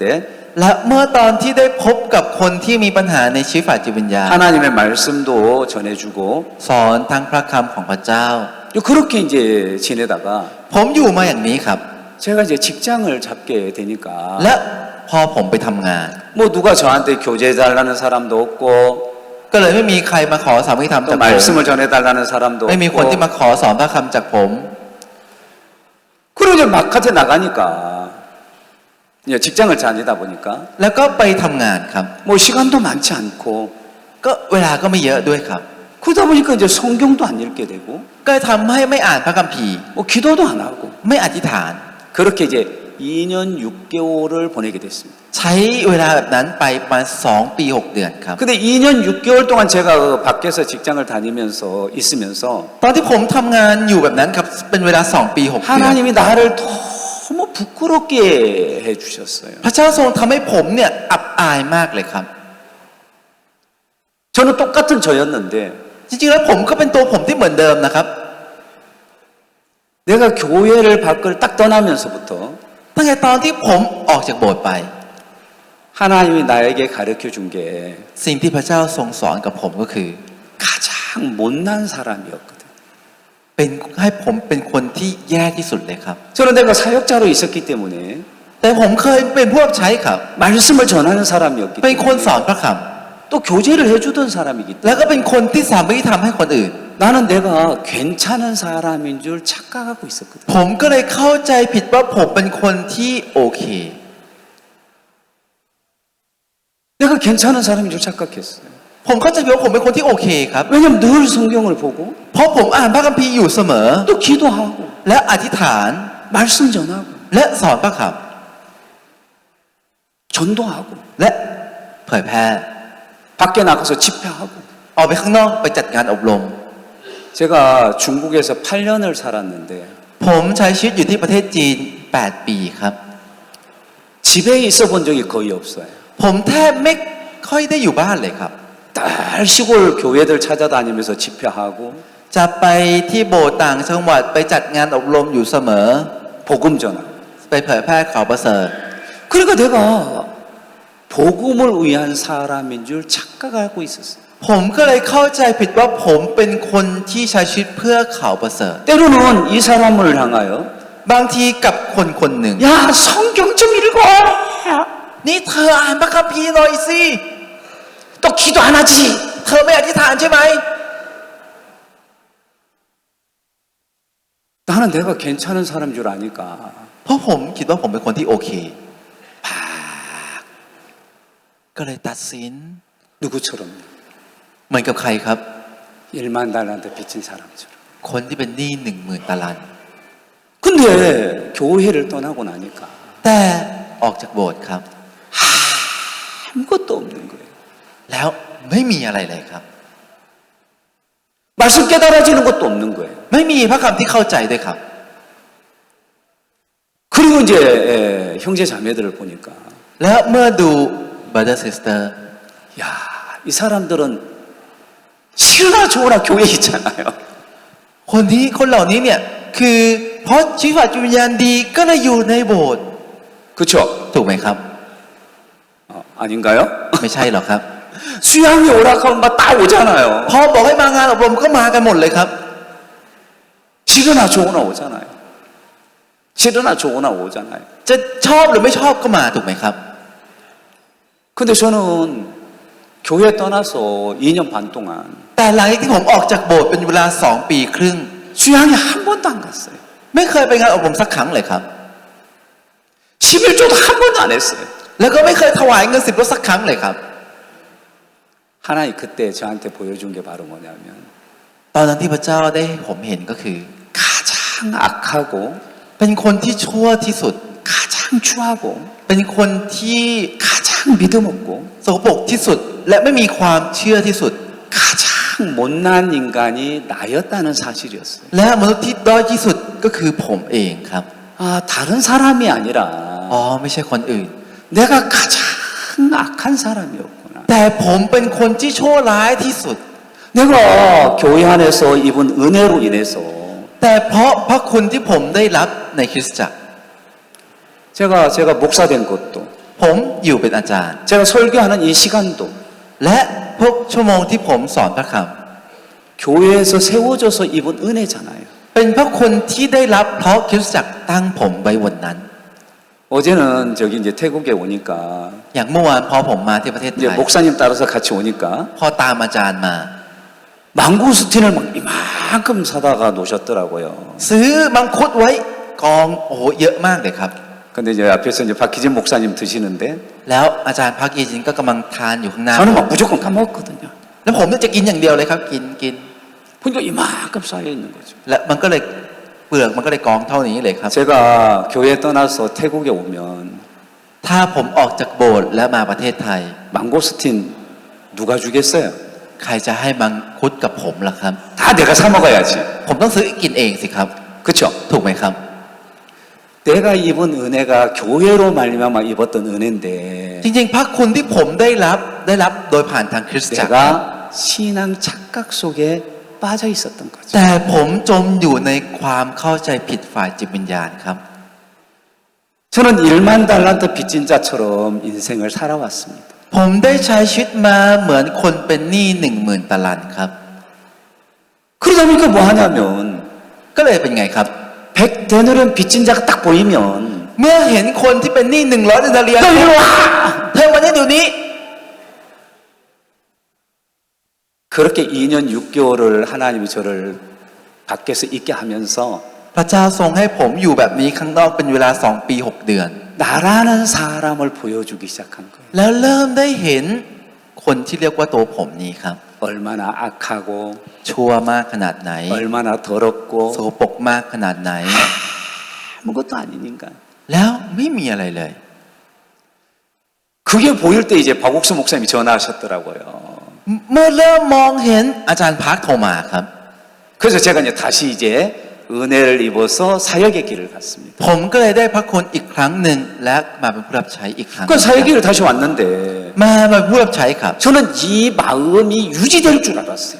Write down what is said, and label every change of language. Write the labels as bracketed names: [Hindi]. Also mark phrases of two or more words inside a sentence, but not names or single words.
[Thai] และเมื่อตอนที่ได้พบกับคนที่มีปัญหาในชีวิตฝ่ายจิตวิญญาณ [Korean] 하나님의 말씀도 전해주고 [Thai] สอนทั้งพระคำของพระเจ้า [Korean] 그렇게 이제 지내다가 [Thai] ผมอยู่มาอย่างนี้ครับ [Korean] 제가 이제 직장을 잡게 되니까 [Thai] และพอผมไปทำงาน [Korean] 뭐 누가 저한테 교제 달라는 사람도 없고 [Thai] ก็เลยไม่มีใครมาขอสามีธรรม [Korean] 또 [Thai] จากผม [Korean] 말씀을 전해달라는 사람도 [Thai] ไม่มีคนที่ [Korean] 없고 [Thai] มาขอสอนพระคำจากผม [Korean] 그리고 이제 바깥에 나가니까 이제 직장을 다니다 보니까 [Thai] แล้วก็ไปทำงานครับ [Korean] 뭐 시간도 많지 않고 [Thai] ก็เวลาก็ไม่เยอะด้วยครับ [Korean] 그러다 보니까 이제 성경도 안 읽게 되고 [Thai] ก็ทำให้ไม่อ่านพระคัมภีร์ [Korean] 뭐 기도도 안 하고 [Thai] ไม่อธิษฐาน [Korean] 그렇게 이제 2년 6개월을 보내게 됐습니다. [Thai] ใช้เวลาแบบนั้นไปประมาณ2 ปี 6 เดือนครับ [Korean] 근데 2년 6개월 동안 제가 그 밖에서 직장을 다니면서 있으면서 [Thai] ตอนที่ผมทำงานอยู่แบบนั้นครับเป็นเวลา2 ปี 6 เดือน [Korean] 하나님이 나를 너무 부끄럽게 해주셨어요. [Thai] พระเจ้าทรงทำให้ผมเนี่ยอับอายมากเลยครับ [Korean] 저는 똑같은 저였는데 [Thai] จริงๆแล้วผมก็เป็นตัวผมที่เหมือนเดิมนะครับ [Korean] 내가 교회를 밖을 딱 떠나면서부터 [Thai] ตั้งแต่ตอนที่ผมออกจากโบสถ์ไป [Korean] 하나님이 나에게 가르쳐 준 게 [Thai] สิ่งที่พระเจ้าทรงสอนกับผมก็คือ [Korean] 가장 못난 사람이었거든. [Thai] เป็นให้ผมเป็นคนที่แย่ที่สุดเลยครับ [Korean] 저는 내가 사역자로 있었기 때문에 [Thai] แต่ผมเคยเป็นผู้รับใช้ครับ [Korean] 말씀을 전하는 사람이었기 [Thai] เป็นคน [Korean] 때문에 [Thai] สอนพระค [Korean] 또 교제를 해주던 사람이기 [Thai] แล้ว [Korean] 때문에 [Thai] ก็เป็นคนที่สามารถที่ทำให้คนอื่น [Korean] 나는 내가 괜찮은 사람인 줄 착각하고 있었거든. [Thai] ผมก็เลยเข้าใจผิดว่าผมเป็นคนที่โอเค [Korean] 내가 괜찮은 사람인 줄 착각했어요. [Thai] ผมเข้าใจผิดว่าผมเป็นคนที่โอเคครับ [Korean] 왜냐면 늘 성경을 보고 [Thai] เพราะผมอ่านพระคัมภีร์อยู่เสมอ [Korean] 또 기도하고 [Thai] และอธิษฐาน [Korean] 말씀 전하고 [Thai] และสอนพระค [Korean] 전도하고 [Thai] ำและเผยแพร่ [Korean] 밖에 나가서 집회하고 [Thai] ออกไปข้างนอกไปจัดงานอบรม [Korean] 제가 중국에서 8년을 살았는데 [Thai] ผมใช้ชีวิตอยู่ที่ประเทศจีน 8 ปีครับ [Korean] 집에 있어 본 적이 거의 없어요. [Thai] ผมแทบไม่ค่อยได้อยู่บ้านเลยครับ [Korean] 늘 시골 교회들 찾아다니면서 집회하고 [Thai] จะไปที่โบสถ์ต่างจังหวัดไปจัดงานอบรมอยู่เสมอ [Korean] 복음 전하고 [Thai] ไปเผยแพร่ข่าวประเสริฐ [Korean] 그러니까 내가 복음을 위한 사람인 줄 착각하고 있었어요. [Thai] ผมก็เลยเข้าใจผิดว่าผมเป็นคนที่ใช้ชีวิตเพื่อข่าวประเสริฐ [Korean] 때로는 이 사람을 향하여 [Thai] บางทีกับคนคนหนึ่ง [Korean] 야 성경 좀 읽어. [Thai] นี่เธออ่านพระคัมภีร์หน่อยสิ [Korean] 또 기도 안 하지. [Thai] เธอไม่อธิษฐานใช่ไหม [Korean] 나는 내가 괜찮은 사람인 줄 아니까 [Thai] เพราะผมคิดว่าผมเป็นคนที่โอเค ก็เลยตัดสิน [Korean] 누구처럼 [Thai] เหมือนกับใครครับ [Korean] 1만 달란트 빚진 사람처럼. [Thai] คนที่เป็นหนี้10,000 ตาลัน [Korean] 근데 교회를 떠나고 나니까 [Thai] แต่ออกจากโบสถ์ครับ [Korean] 아무것도 없는 거예요. [Thai] แล้วไม่มีอะไรเลยครับ [Korean] 말씀 깨달아지는 것도 없는 거예요. [Thai] ไม่มีพระคำที่เข้าใจด้วยครับ [Korean] 그리고 이제 형제 자매들을 보니까 [Thai] แล้วเมื่อดู [English] brother sister [Korean] 야, 이 사람들은 싫으나 좋으나 교회에 있잖아요. [Thai] คนเหล่านี้เนี่ยคือเพราะชีวิตจิตวิญญาณดีก็เลยอยู่ในโบสถ์ [Korean] 그렇죠? [Thai] ถูกไหมครับ [Korean] 아닌가요? [Thai] ไม่ใช่หรอกครับ [Korean] 수양이 오락하면 막 다 오잖아요. [Thai] พอบอกให้มางานอบรมก็มากันหมดเลยครับ [Korean] 싫으나 좋으나 오잖아요. 싫으나 좋으나 오잖아요. [Thai] จะชอบหรือไม่ชอบก็มาถูกไหมครับ [Korean] 근데 저는 교회 떠나서 2년 반 동안 [Thai] แต่หลังจากที่ผมออกจากโบสถ์เป็นเวลา2 ปีครึ่ง [Korean] 수양에 한 번도 안 갔어요. [Thai] ไม่เคยไปงานอบรมสักครั้งเลยครับ [Korean] 11조도 한 번도 안 했어요. [Thai] แล้วก็ไม่เคยถวายเงิน10 รถสักครั้งเลยครับ [Korean] 하나님 그때 저한테 보여준 게 바로 뭐냐면 [Thai] ตอนนั้นที่พระเจ้าได้ผมเห็นก็คือ [Korean] 가장 악하고 [Thai] เป็นคนที่ชั่วที่สุด [Korean] 가장 추하고 [Thai] เป็นคนที่ [Korean] 가장 믿음 없고 [Thai] สกปรกที่สุด และไม่มีความเชื่อที่สุด [Korean] 가장 못난 인간이 나였다는 사실이었어요. [Thai] และมนุษย์ที่ด้อยที่สุดก็คือผมเองครับ [Korean] 아, 다른 사람이 아니라 [Thai] อ๋อไม่ใช่คนอื่น [Korean] 내가 가장 악한 사람이었구나. [Thai] แต่ผมเป็นคนที่ชั่วร้ายที่สุด [Korean] 내가 교회 안에서 입은 은혜로 인해서 [Thai] แต่เพราะพระคุณที่ผมได้รับในคริสตจักร [Korean] 제가 목사 된 것도 [Thai] ผมอยู่เป็นอาจารย์ [Korean] 제가 설교하는 이 시간도 [Thai] และพวกชั่วโมงที่ผมสอนพระค [Korean] 교회에서 세워져서 입은 은혜잖아요. [Thai] ำเป็นพระคุณที่ได้รับเพราะคริสตจักรตั้งผมไว้วันนั้น [Korean] 어제는 저기 이제 태국에 오니까 [Thai] อย่างเมื่อวานพอผมมาที่ประเทศไท [Korean] 이제 [Thai] ย [Korean] 목사님 따라서 같이 오니까 [Thai] พอตามอาจารย์มา [Korean] 망고스틴을 막 이만큼 사다가 놓으셨더라고요. [Thai] ซื้อมังคุดไว้กองโอ้โหเยอะมากเลยครับ [Korean] 근데 이제 앞에서 이제 박희진 목사님 드시는데 [Thai] แล้วอาจารย์พักเยจินก็กำลังทานอยู่ข้างหน้า [Korean] 저는 막 무조건 까먹었거든요. [Thai] แล้วผมเนี่ยจะกินอย่างเดียวเลยครับกิน [Korean] 보니까 이만큼 쌓여 있는 거죠. [Thai] และมันก็เลยเปลือกมันก็เลยกองเท่านี้เลยครับ [Korean] 제가 교회 떠나서 태국에 오면 [Thai] ถ้าผมออกจากโบสถ์และมาประเทศไทย [Korean] 망고스틴 누가 주겠어요? [Thai] ใครจะให้มังคุดกับผมล่ะครับ [Korean] 다 내가 사 먹어야지. [Thai] ผมต้องซื้อกินเองสิครับ [Korean] 그렇죠? [Thai] ถูกไหมครับ [Korean] 내가 입은 은혜가 교회로 말미암아 입었던 은혜인데 [Thai] จริงๆพระคุณที่ผมได้รับโดยผ่านทางคริสตจักร [Korean] 내가 신앙 착각 속에 빠져 있었던 거죠. [Thai] แต่ผมจมอยู่ในความเข้าใจผิดฝ่ายจิตวิญญาณครับ [Korean] 저는 1만 달란트 빚진 자처럼 인생을 살아왔습니다. [Thai] ผมได้ใช้ชีวิตมาเหมือนคนเป็นหนี้10,000 ตาลันครับ [Korean] 그러다 보니까 뭐 하냐면 [Thai] ก็เลยเป็นไงครับ [Korean] 100데나리온 빚진 자가 딱 보이면 [Thai] เมื่อเห็นคนที่เป็นหนี้100 ดินาเรียน [Korean] 너 이리 와! [Thai] เธอมาเนี่ยเดี๋ยวนี้ [Korean] 그렇게 2년 6개월을 하나님이 저를 밖에서 있게 하면서 [Thai] พระเจ้าทรงให้ผมอยู่แบบนี้ข้างนอกเป็นเวลา2 ปี 6 เดือน [Korean] 나라는 사람을 보여주기 시작한 거예요. [Thai] แล้วเริ่มได้เห็นคนที่เรียกว่าตัวผมนี้ครับ [Korean] 얼마나 악하고 [Thai] ชั่วมากขนาดไหน [Korean] 얼마나 더럽고 [Thai] โสโปรกมากขนาดไหน [Korean] 아무것도 아닌 인간. [Thai] แล้วไม่มีอะไรเลย [Korean] 그게 보일 때 이제 박옥수 목사님이 전화하셨더라고요. [Thai] เมื่อเริ่มมองเห็นอาจารย์พักโทรมาครับ [Korean] 그래서 제가 이제 다시 이제 은혜를 입어서 사역의 길을 갔습니다. [Thai] ผมก็เลยได้พระคุณอีกครั้งหนึ่งและมาเป็นผู้รับใช้อีกครั้ง [Korean] 그 사역의 길을 다시 왔는데 [Thai] มาเป็นผู้รับใช้ครับ [Korean] 저는 이 마음이 유지될 줄 알았어요.